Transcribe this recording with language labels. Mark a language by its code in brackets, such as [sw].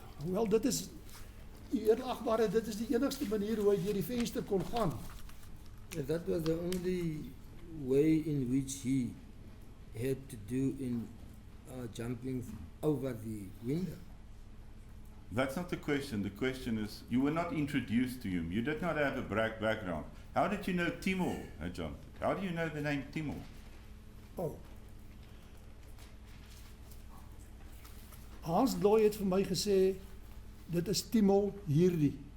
[af] Wel, dit is, Eerlagbare, dit is die enigste manier hoe hy deur die venster kon gaan. [en] That was the only way in which he had to do in jumping over the window. That's not the question. The question is, you were not introduced to him. You did not have a background. How did you know Timor had jumped? How do you know the name Timor? Oh. [af] Hans Gloy het vir my gesê, dit is Timol hierdie.